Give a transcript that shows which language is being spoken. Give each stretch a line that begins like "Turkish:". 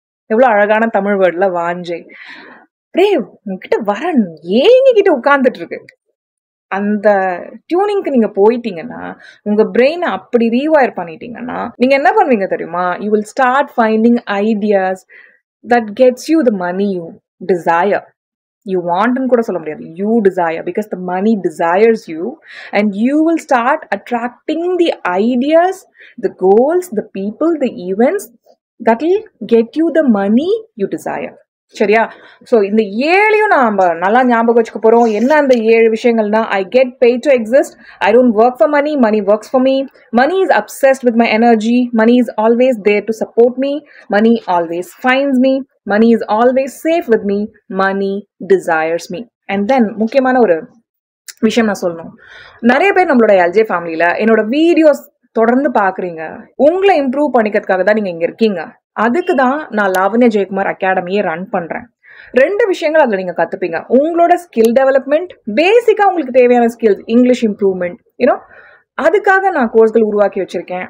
Tamil: எவ்வளவு அழகான தமிழ் வேர்ட்ல வாஞ்சை. அப்படியே உங்ககிட்ட ஏங்க கிட்ட உட்கார்ந்துட்டு இருக்கு. அந்த டியூனிங்க்கு நீங்க போயிட்டீங்கன்னா, உங்க பிரெயினை அப்படி ரீவயர் பண்ணிட்டீங்கன்னா, நீங்க என்ன பண்ணுவீங்க தெரியுமா?
English: You will start finding ideas that gets you the money you desire. You want and
Tamil: kuda solla mudiyadhu.
English: You desire, because the money desires you, and you will start attracting the ideas, the goals, the people, the events that will get you the money you desire.
Tamil: சரியா? So இந்த 7ஐயும் நாம நல்லா ஞாபகம் வச்சுக்க போறோம். என்ன அந்த 7 விஷயங்கள்னா,
English: I get paid to exist, I don't work for money, money works for me, money is obsessed with my energy, money is always there to support me, money always finds me, money is always safe with me, money desires me.
Tamil: And then முக்கியமான ஒரு விஷயம் நான் சொல்லணும். நிறைய பேர் நம்மளோட LJ ஃபேமிலியில என்னோட வீடியோஸ் தொடர்ந்து பாக்குறீங்க. உங்களை இம்ப்ரூவ் பண்ணிக்கிறதுக்காக தான் நீங்க இங்க இருக்கீங்க. அதுக்கு தான் நான் லாவண்யா ஜெயக்குமார் அகாடமியை ரன் பண்றேன். 2 விஷயங்கள் அதுல நீங்க கத்துப்பீங்க. உங்களோட ஸ்கில் டெவலப்மெண்ட், பேசிக்கா உங்களுக்கு தேவையான ஸ்கில்ஸ், இங்கிலீஷ் இம்ப்ரூவ்மெண்ட், யூனோ, அதுக்காக நான் கோர்ஸ்கள் உருவாக்கி வச்சிருக்கேன்.